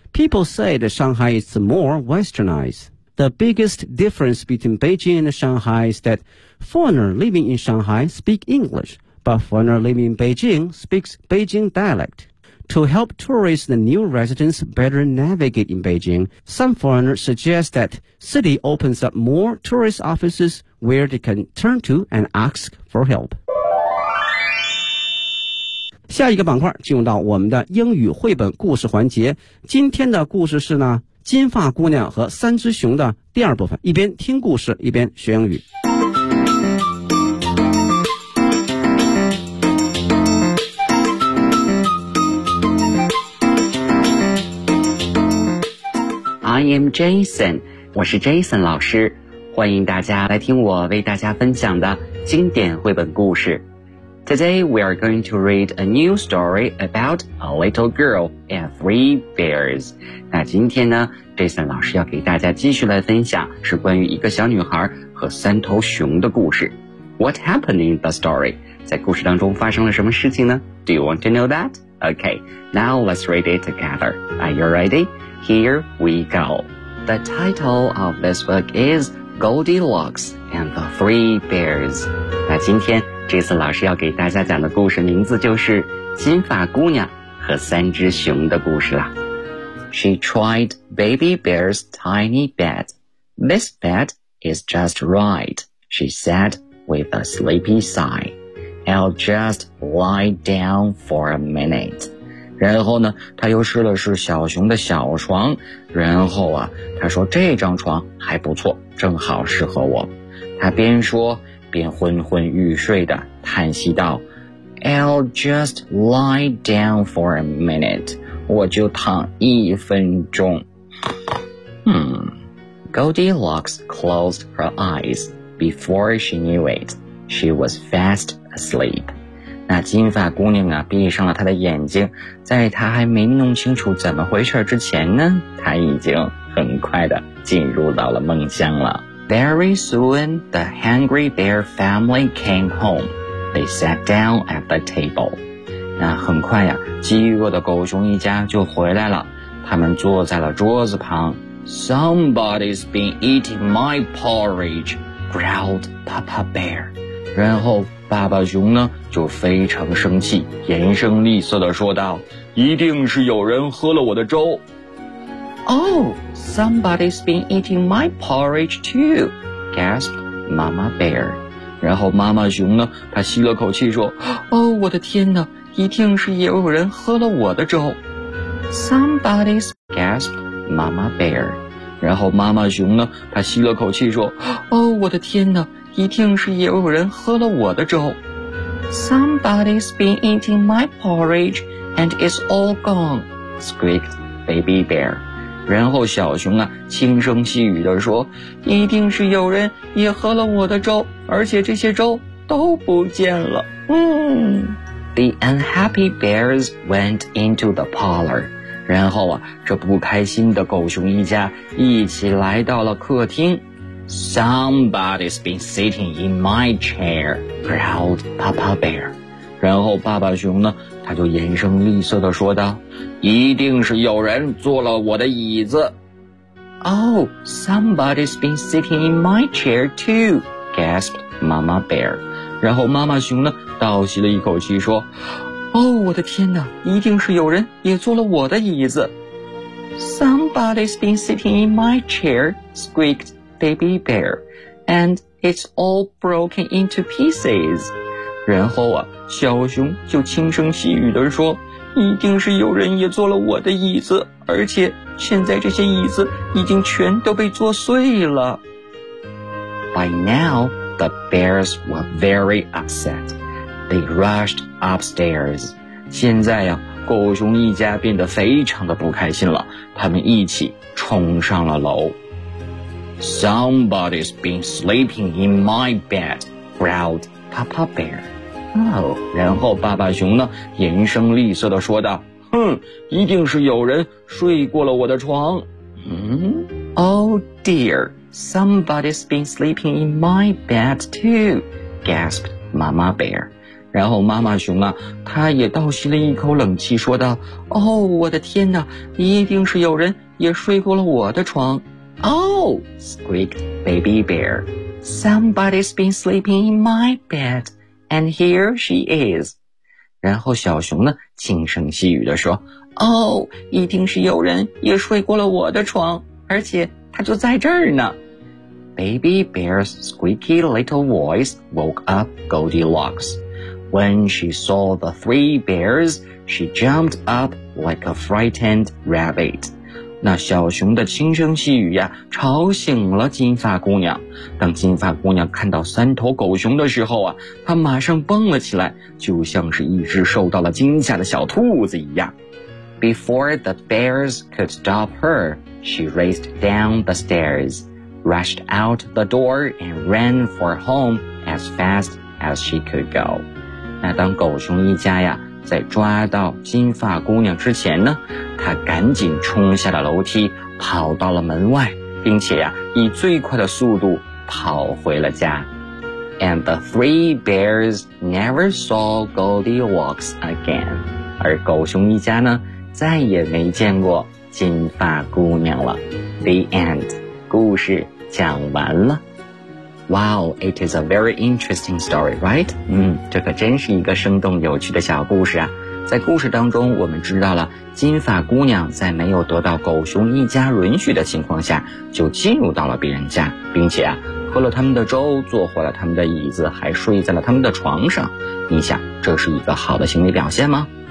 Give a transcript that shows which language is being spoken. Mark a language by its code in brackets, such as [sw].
[en] People say that Shanghai is more westernized. The biggest difference between Beijing and Shanghai is that foreigners living in Shanghai speak English, but foreigners living in Beijing speaks Beijing dialect. To help tourists and new residents better navigate in Beijing, some foreigners suggest that city opens up more tourist offices where they can turn to and ask for help. [zh] 下一个板块进入到我们的英语绘本故事环节。今天的故事是呢，金发姑娘和三只熊的第二部分，一边听故事，一边学英语。 [en] I am Jason, [zh] 我是 Jason 老师，欢迎大家来听我为大家分享的经典绘本故事。 [en] Today we are going to read a new story about a little girl and three bears. [zh] 那今天呢 ,Jason 老师要给大家继续来分享是关于一个小女孩和三头熊的故事。 [en] What happened in the story? [zh] 在故事当中发生了什么事情呢 [en] ?Do you want to know that? Okay, now let's read it together. Are you ready? Here we go. The title of this book is Goldilocks and the Three Bears. [zh] 那今天这次老师要给大家讲的故事名字就是金发姑娘和三只熊的故事啦。 [en] She tried Baby Bear's tiny bed. This bed is just right, she said with a sleepy sigh. I'll just lie down for a minute. [zh] 然后呢他又试了试小熊的小床，然后啊他说这张床还不错，正好适合我。他边说便昏昏欲睡地叹息道 [en] I'll just lie down for a minute [zh] 我就躺一分钟 [en] Goldilocks closed her eyes before she knew it. She was fast asleep. [zh] 那金发姑娘啊，闭上了她的眼睛，在她还没弄清楚怎么回事之前呢，她已经很快地进入到了梦乡了。 [en] Very soon, the Hungry Bear family came home. They sat down at the table. [zh] 那很快呀，饥饿的狗熊一家就回来了，他们坐在了桌子旁。 [en] Somebody's been eating my porridge, growled Papa Bear. [zh] 然后爸爸熊呢就非常生气，严声厉色地说道，一定是有人喝了我的粥。 [en] Oh, somebody's been eating my porridge too, gasped Mama Bear. [zh] 然后妈妈熊呢他吸了口气说，哦，我的天哪，一定是也有人喝了我的粥。 [en] Somebody's gasped,Mama Bear [zh] 然后妈妈熊呢她吸了口气说哦，我的天哪，一定是也有人喝了我的粥。 [en] Somebody's been eating my porridge and it's all gone, squeaked Baby Bear [zh] 然后小熊啊轻声细语地说，一定是有人也喝了我的粥，而且这些粥都不见了。 [en] The unhappy bears went into the parlor [zh] 然后啊，这不开心的狗熊一家一起来到了客厅。 [en] Somebody's been sitting in my chair, growled Papa Bear. [zh] 然后爸爸熊呢，他就严声厉色地说道，一定是有人坐了我的椅子。 [en] Oh, somebody's been sitting in my chair too, gasped Mama Bear. [zh] 然后妈妈熊呢，倒吸了一口气说，哦，我的天哪，一定是有人也坐了我的椅子。 [en] Somebody's been sitting in my chair, squeaked Baby Bear, and it's all broken into pieces. [zh] 然后啊，小熊就轻声细语地说，一定是有人也坐了我的椅子，而且现在这些椅子已经全都被坐碎了。 [en] By now, the bears were very upset. They rushed upstairs. [zh] 现在呀，狗熊一家变得非常的不开心了，他们一起冲上了楼。 [en] Somebody's been sleeping in my bed, growled Papa Bear. [zh] Oh, 然后爸爸熊呢，严声厉色地说道，哼，一定是有人睡过了我的床。 [en] Oh dear, somebody's been sleeping in my bed too, gasped Mama Bear. [zh] 然后妈妈熊啊，她也倒吸了一口冷气，说道：“ 哦，我的天哪，一定是有人也睡过了我的床。 [en] ”Oh, squeaked Baby Bear. Somebody's been sleeping in my bed, and here she is. [zh] 然后小熊呢，轻声细语地说：“ 哦，一定是有人也睡过了我的床，而且她就在这儿呢。 [en] ”Baby Bear's squeaky little voice woke up Goldilocks. When she saw the three bears, she jumped up like a frightened rabbit. [zh] 那小熊的轻声细语呀，吵醒了金发姑娘。当金发姑娘看到三头狗熊的时候啊，她马上蹦了起来，就像是一只受到了惊吓的小兔子一样。 [en] Before the bears could stop her, she raced down the stairs, rushed out the door and ran for home as fast as she could go. [zh] 那当狗熊一家呀在抓到金发姑娘之前呢，她赶紧冲下了楼梯，跑到了门外，并且呀以最快的速度跑回了家。 [en] And the three bears never saw Goldilocks again. [zh] 而狗熊一家呢再也没见过金发姑娘了。 [en] The end. [zh] 故事讲完了。 [en] Wow, it is a very interesting story, right? [zh] 这可真是一个生动有趣的小故事啊。在故事当中，我们知道了金发姑娘在没有得到狗熊一家允许的情况下，就进入到了别人家，并且啊，喝了他们的粥，坐坏了他们的椅子，还睡在了他们的床上。你想，这是一个好的行为表现吗？